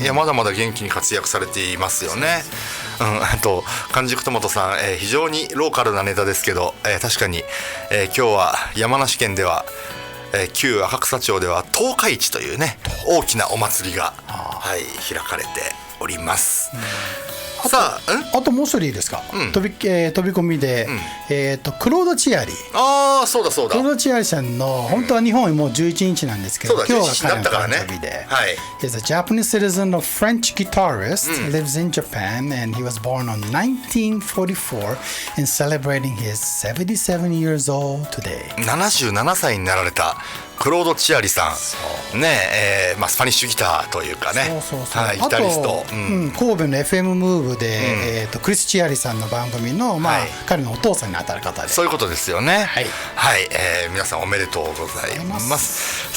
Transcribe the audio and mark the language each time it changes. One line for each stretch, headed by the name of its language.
Japanese: いや、まだまだ元気に活躍されていますよね。あと完熟トマトさん、非常にローカルなネタですけど、確かに、今日は山梨県では、旧赤草町では十日市というね大きなお祭りが、開かれております。さあ、あともう一人いいですか。飛び込みで、クロード・チアリ。そうだそうだ。クロード・チアリさんの本当は日本もう11日なんですけど、今日が彼の誕生日で。
English: He's a Japanese citizen of French guitarist, lives in Japan, and he was born on 1944 and celebrating his 77 years old today.
Japanese: 77歳になられたクロード・チアリさんね、スパニッシュギターというかね、ギタリスト、神戸の FM ムーブで、クリス・チアリさんの番組の、彼のお父さんに当たる方で、そういうことですよね。皆さんおめでとうございます。